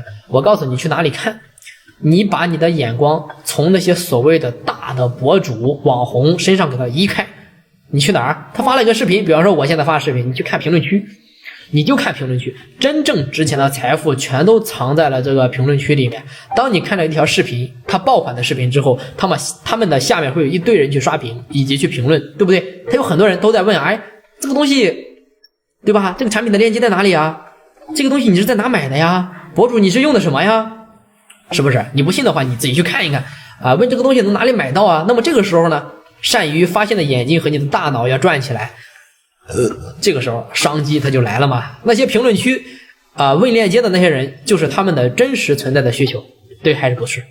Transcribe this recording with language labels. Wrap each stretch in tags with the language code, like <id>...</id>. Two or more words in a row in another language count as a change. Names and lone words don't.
<zh>我告訴你去哪裡看，你把你的眼光從那些所謂的大的博主網紅身上給他移開，你去哪兒？他發了一個視頻，比方說我現在发视頻，你去看評論區，你就看評論區，真正值錢的財富全都藏在了這個評論區裡面。當你看了一條視頻，他爆款的視頻之後，他們的下面會有一堆人去刷屏以及去評論，對不对？他有很多人都在問這個東西對吧，這個產品的鏈接在哪裡這個東西你是在哪買的呀？博主你是用的什麼呀？是不是？你不信的話你自己去看一看問這個東西能哪裡買到那麼這個時候呢，善於發现的眼睛和你的大腦要轉起來，這個時候商機它就來了嘛。那些評論區問鏈接的那些人，就是他們的真實存在的需求，對還是不是？</zh>